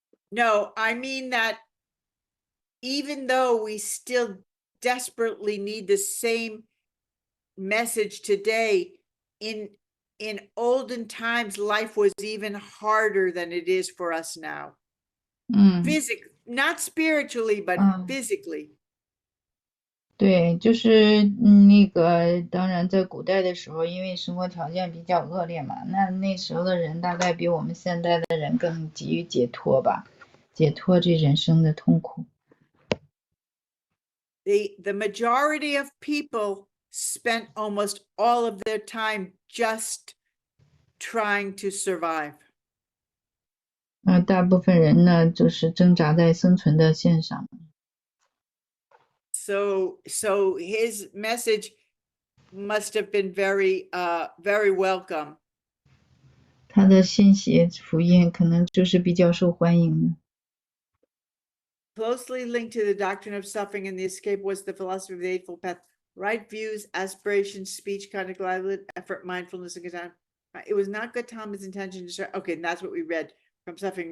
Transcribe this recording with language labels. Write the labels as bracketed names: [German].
[English] No, I mean that even though we still desperately need the same message today, in olden times, life was even harder than it is for us now. Physically, not spiritually, but physically. [Chinese] 对，就是当然在古代的时候，因为生活条件比较恶劣嘛，那时候的人大概比我们现在的人更急于解脱吧，解脱这人生的痛苦。 [English] The majority of people spent almost all of their time just trying to survive. [Chinese] 大部分人呢，就是挣扎在生存的线上。 [English] So his message must have been very welcome. [Chinese] 他的信息福音可能就是比较受欢迎的。 [English] Closely linked to the doctrine of suffering and the escape was the philosophy of the Eightfold Path: right views, aspirations, speech, conduct, livelihood, effort, mindfulness, and Gautama. It was not Gautama's intention to okay, and that's what we read from suffering.